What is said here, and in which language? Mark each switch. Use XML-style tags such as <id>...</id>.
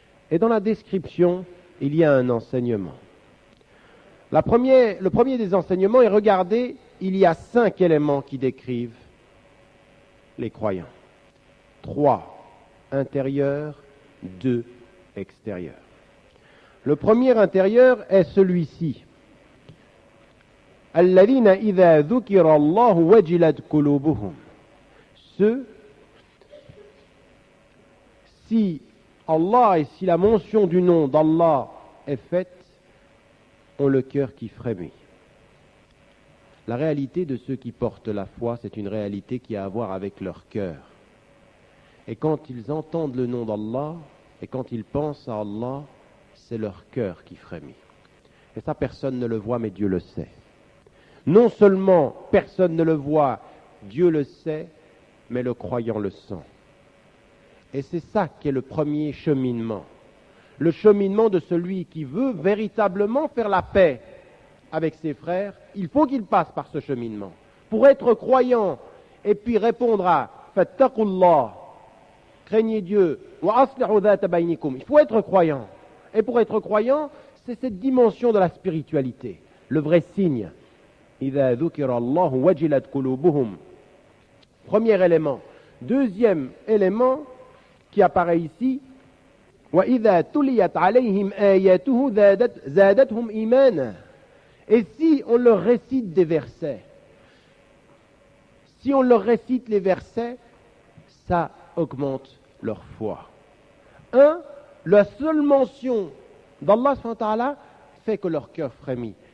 <fr>Et dans la description, il y a un enseignement. Le premier des enseignements est, regardez, il y a 5 éléments qui décrivent les croyants. 3 intérieurs, 2 extérieurs. Le premier intérieur est celui-ci.</fr> <ar>الذين إذا ذكر الله وجلت قلوبهم.</ar> <fr>Ceux, si Allah et si la mention du nom d'Allah est faite, ont le cœur qui frémit. La réalité de ceux qui portent la foi, c'est une réalité qui a à voir avec leur cœur. Et quand ils entendent le nom d'Allah, et quand ils pensent à Allah, c'est leur cœur qui frémit. Et ça, personne ne le voit, mais Dieu le sait. Non seulement personne ne le voit, Dieu le sait, mais le croyant le sent. Et c'est ça qui est le premier cheminement. Le cheminement de celui qui veut véritablement faire la paix avec ses frères, il faut qu'il passe par ce cheminement. Pour être croyant et puis répondre à « Fattaqullah » craignez Dieu. Wa aslihu dhata baynikum. Il faut être croyant. Et pour être croyant, c'est cette dimension de la spiritualité, le vrai signe.</fr> <ar>إِذَا ذُكِرَ اللَّهُ وَجِلَتْ قُلُوبُهُمْ. Premier élément. Deuxième élément qui apparaît ici, وَإِذَا تُلِيَتْ عَلَيْهِمْ آيَاتُهُ زَادَتْهُمْ إِيمَانًا.</ar> <fr>Et si on leur récite des versets, si on leur récite les versets, ça augmente leur foi. La seule mention d'Allah subhanahu wa ta'ala fait que leur cœur frémit.</fr>